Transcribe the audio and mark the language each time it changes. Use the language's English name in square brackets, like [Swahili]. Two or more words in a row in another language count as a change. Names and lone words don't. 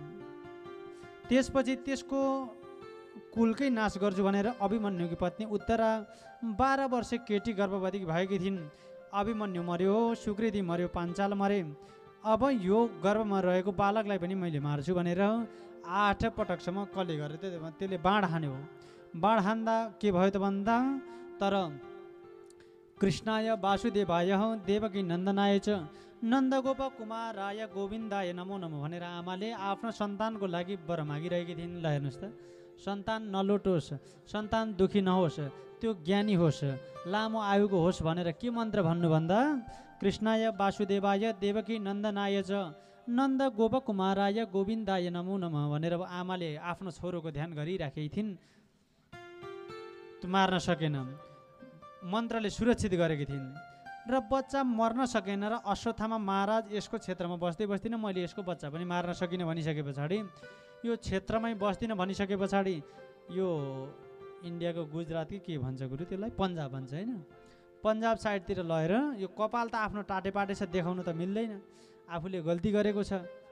[Nepali] त्यसपछि त्यसको कुलकै नाश गर्छु भनेर अभिमन्युकी पत्नी उत्तरा 12 वर्ष केटी गर्भवती भएकी थिइन्। अभिमन्यु मर्यो, सुकृति मर्यो, पाञ्चाल मरे। अब यो गर्भमा रहेको बालकलाई पनि मैले मार्छु भनेर 8 पटकसम्म कसले गरे त्यसले बाण हान्यो। बाण हान्दा के भयो त भन्दा तर [Sanskrit] कृष्णाय वासुदेवाय देवकी नन्दनाय च नन्दगोप कुमाराय गोविन्दाय नमो नमो [Nepali] भनेर आमाले आफ्नो सन्तानको लागि वर मागिरहेकी थिइन्। ल हेर्नुहोस् त, सन्तान नलोटोस्, सन्तान दुखी नहोस्, त्यो ज्ञानी होस्, लामो आयुको होस् भनेर के मन्त्र भन्नु भन्दा [Sanskrit] कृष्णाय वासुदेवाय देवकी नन्दनाय च नन्द गोप कुमाराय गोविन्दाय नमो नमः [Nepali] भनेर आमाले आफ्नो छोरोको ध्यान गरिराखेकी थिइन्। त्यो मार्न सकेन, मन्त्रले सुरक्षित गरेकी थिइन् र बच्चा मर्न सकेन। र अश्वत्थामा महाराज यसको क्षेत्रमा बस्दै बस्दिनँ, मैले यसको बच्चा पनि मार्न सकिनँ भनिसके पछाडि, यो क्षेत्रमै बस्दिनँ भनिसके पछाडि यो इन्डियाको गुजरात के भन्छ गुरु त्यसलाई, पन्जाब भन्छ होइन, पन्जाब साइडतिर लगेर यो कपाल त आफ्नो टाटेपाटे छ, देखाउनु त मिल्दैन, आफूले गल्ती गरेको छ।